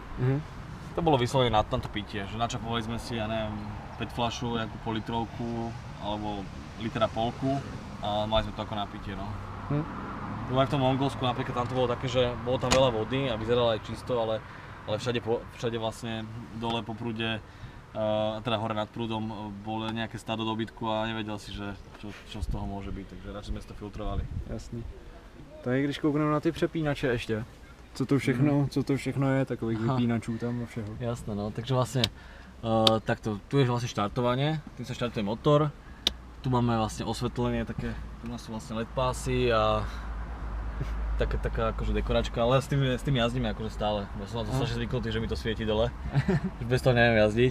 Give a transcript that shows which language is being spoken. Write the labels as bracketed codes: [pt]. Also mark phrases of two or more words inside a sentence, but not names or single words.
[sk] To bolo vyslovene na to pitie, že načapovali sme si, ja neviem, 5 fľašu, nejakú politrovku, alebo litra polku a mali sme to ako na pitie, no. Aj v tom Mongolsku napríklad tam to bolo také, že bolo tam veľa vody a vyzeralo aj čisto, ale všade vlastne dole po prúde, teda hore nad prúdom bolo nejaké stádo dobytku a nevedel si, že čo z toho môže byť, takže radšej sme si to filtrovali. [cs] Jasný. Tak když koukneme na ty přepínače ještě, co to všechno je, takových vypínačů tam a všeho. [sk] Jasné, no, takže vlastne Takto, tu je vlastne štartovanie, tým sa štartuje motor. Tu máme vlastne osvetlenie, také, tu sú vlastne LED pásy a taká akože dekoračka, ale s tým jazdíme akože stále. Ja som na to strašne zvyknutý, že mi to svieti dole. Bez toho neviem jazdiť.